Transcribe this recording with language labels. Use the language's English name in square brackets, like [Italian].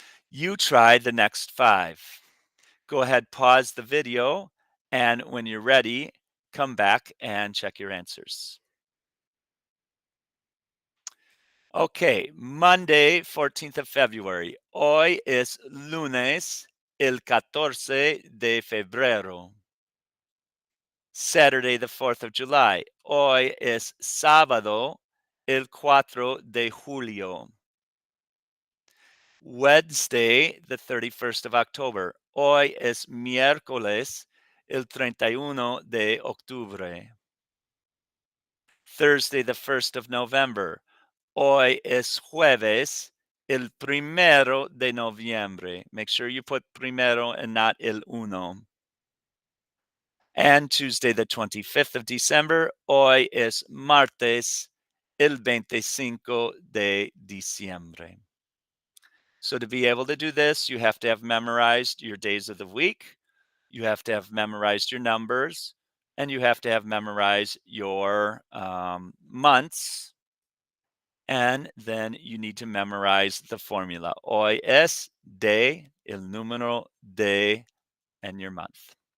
[English] You try the next 5. Go ahead, pause the video, and when you're ready, come back and check your answers. Okay, Monday, 14th of February. [Spanish] Hoy es lunes, el 14 de febrero. [English] Saturday, the 4th of July. [Spanish] Hoy es sábado, el 4 de julio. [English] Wednesday, the 31st of October. [Spanish] Hoy es miércoles, el 31 de octubre. [English] Thursday, the 1st of November. [Spanish] Hoy es jueves, el primero de noviembre. [English] Make sure you put primero and not [Spanish] el uno. [English] And Tuesday, the 25th of December. [Spanish] Hoy es martes, el 25 de diciembre. [English] So to be able to do this, you have to have memorized your days of the week, you have to have memorized your numbers, and you have to have memorized your months. And then you need to memorize the formula. [Spanish] Hoy es de, el número de, [English] and your month.